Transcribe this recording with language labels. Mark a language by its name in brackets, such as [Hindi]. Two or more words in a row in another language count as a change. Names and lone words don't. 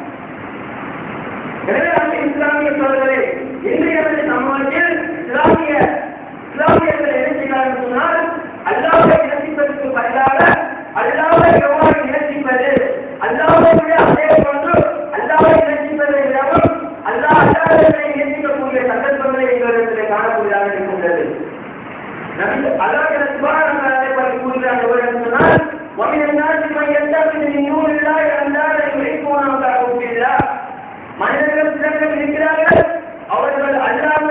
[Tamil] எனவே அந்த இஸ்லாமிய சோழர்களே, இன்றைய சமூகத்தில் இஸ்லாமியர்கள் என்ன செய்கிறார்கள் சொன்னால், அல்லாஹ்வை நேசிப்பதற்கு பதிலாக அல்லாஹ்வை எவ்வாறு நேசிப்பது, அல்லாஹ்வை விட அதே போன்று அல்லாஹ்வை நேசிப்பதை விடவும் அல்லாஹ்வை நேசிக்கக்கூடிய சந்தர்ப்பங்களை எங்களிடத்தில் காணக்கூடியதாக இருக்கின்றது. அல்லாஹ் [Arabic] سبحانه وتعالى [Tamil] பற்றி கூறுகிறார். எவ்வாறு சொன்னால், [Arabic] وَمِنَ النَّاسِ مَن يَتَّخِذُ مِن دُونِ اللَّهِ أَندَادًا يُحِبُّونَهُمْ كَحُبِّ اللَّهِ, [Tamil] மனிதர்கள் சிலர்கள் இருக்கிறார்கள், அவர்கள்